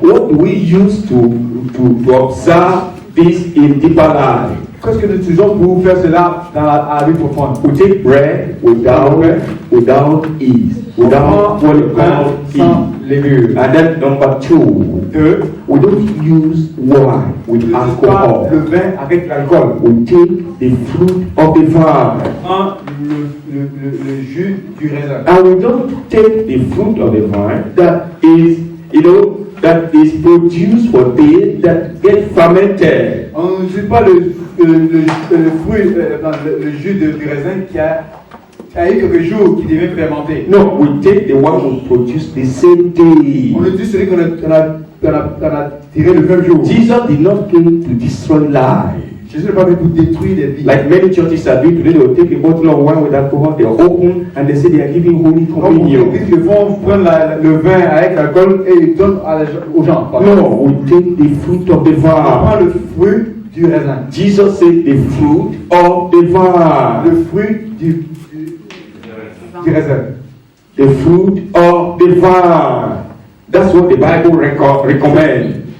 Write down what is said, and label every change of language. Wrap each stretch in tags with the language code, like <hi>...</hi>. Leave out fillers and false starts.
<en>What do we use to observe this in deeper life?</en> <fr>Qu'est-ce que nous utilisons pour faire cela dans la vie profonde?</fr> <en>We take bread without yeast, without what you call</en> <fr>sans légumes.</fr> <en>And then number 2, we don't use wine with alcohol.</en> <fr>Le vin avec l'alcool.</fr> <en>We take the fruit of the vine.</en> <fr>Prends le jus du raisin.</fr> <en>And we don't take the fruit of the vine that is, that is produced for days that get fermented.</en> <fr>On n'utilise pas le fruit, le jus du raisin qui a eu quelques jours, qui devient fermenté.</fr> <en>No, we take the one we produce the same day.</en> <fr>On utilise celui qu'on a tiré le même jour.</fr> <en>Jesus did not come to destroy life.</en> <fr>Jésus n'est pas venu pour détruire les vies.</fr> <en>Like many churches are doing today, they will take a bottle of wine with alcohol, they open and they say they are giving Holy Communion.</en> <fr>Ils vont prendre le vin avec l'alcool et ils donnent aux gens.</fr> <en>No, we take the fruit of the</en> <fr>On prend</fr> <en>vine.</en> <fr>le fruit du raisin.</fr> <en>Jesus said the fruit of the vine.</en> <fr>Le fruit du du raisin.</fr> <en>The fruit of the vine. That's what the Bible recommends.</en>